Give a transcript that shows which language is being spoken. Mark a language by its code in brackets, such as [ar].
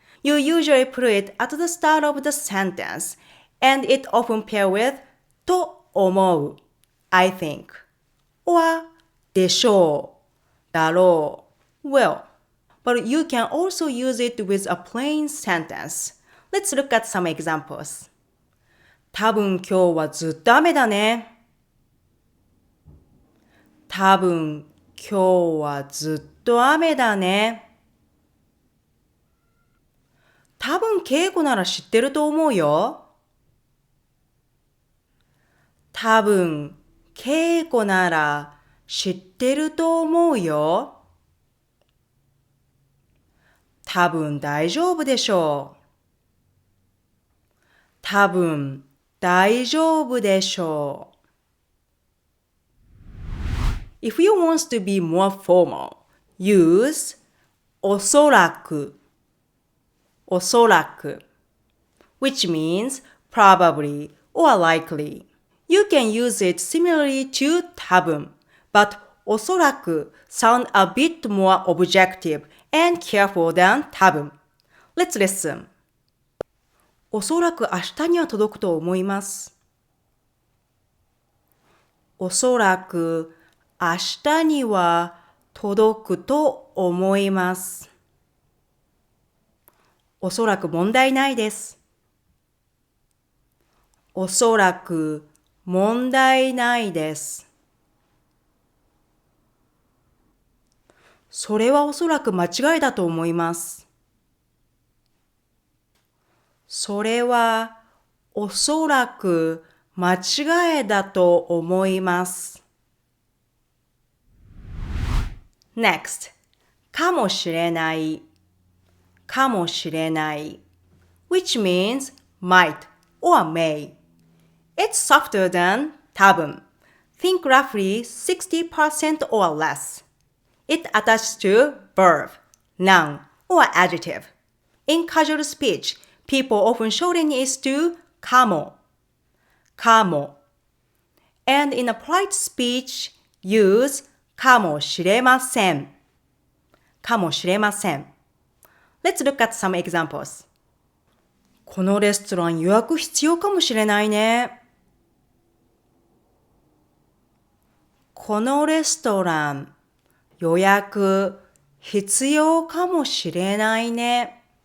[en] You usually put it at the start of the sentence, and it often pairs with [ja] と思う, [en] I think, or [ja] でしょう, だろう, [en] will. But you can also use it with a plain sentence. Let's look at some examples. [ja] 多分今日はずっと雨だね。多分今日はずっと雨だね。多分敬語なら知ってると思うよ。多分敬語なら知ってると思うよ。多分大丈夫でしょう。多分大丈夫でしょう。 [en] If you want to be more formal, use おそらく which means probably or likely. You can use it similarly to 多分, but おそらく sound a bit more objective and careful than 多分. Let's listen. [ja] おそらく明日には届くと思います。おそらく明日には届くと思います。おそらく問題ないです。おそらく問題ないです。それはおそらく間違いだと思います。それはおそらく間違いだと思います。 [en] Next, [ja] かもしれない。かもしれない [en] which means might or may. It's softer than 多分. Think roughly 60% or less. It attaches to verb, noun, or adjective. In casual speech, people often shorten it to かも. And in a polite speech, use かもしれません. [ja] かもしれません. [en] Let's look at some examples. [ja] このレストラン予約必要かもしれないね。このレストラン予約必要かもしれないね。